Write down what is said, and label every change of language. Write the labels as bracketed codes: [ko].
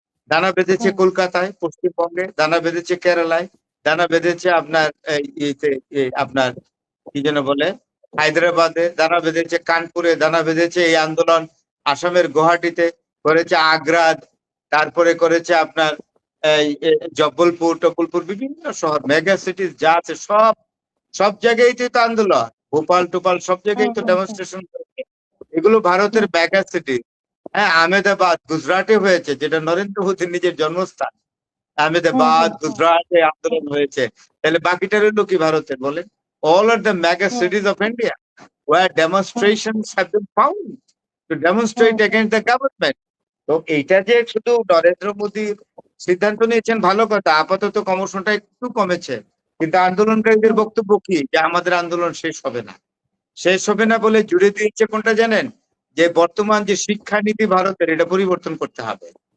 [bn] দানা বেঁধেছে কলকাতায়, পশ্চিমবঙ্গে, দানা বেঁধেছে কেরালায়, দানা বেঁধেছে আপনার আপনার কি যেন বলে হায়দ্রাবাদে, দানা বেঁধেছে কানপুরে, দানা বেঁধেছে এই আন্দোলন আসামের গুয়াহাটিতে করেছে, আগ্রা, তারপরে করেছে আপনার এই জব্বলপুর, বিভিন্ন শহর, মেগা সিটি যা আছে সব জায়গায় তো আন্দোলন, ভোপাল টোপাল সব জায়গায় তো ডেমনস্ট্রেশন করেছে। এগুলো ভারতের মেগা সিটি। হ্যাঁ, আহমেদাবাদ গুজরাটে হয়েছে, যেটা নরেন্দ্র মোদীর নিজের জন্মস্থান। আহমেদাবাদ, গুজরাটে আন্দোলন হয়েছে। তাহলে বাকিটা রইল কি ভারতের বলেন? [en] All are the mega cities of India where demonstrations have been found to demonstrate against the government. [bn] তো এইটা যে শুধু নরেন্দ্র মোদীর সিদ্ধান্ত নিয়েছেন ভালো কথা, আপাতত কমিশনটা একটু কমেছে, কিন্তু আন্দোলনকারীদের বক্তব্য কি? যে আমাদের আন্দোলন শেষ হবে না। শেষ হবে না বলে জুড়ে দিয়েছে কোনটা জানেন? যে বর্তমান যে শিক্ষানীতি ভারতের, এটা পরিবর্তন করতে হবে।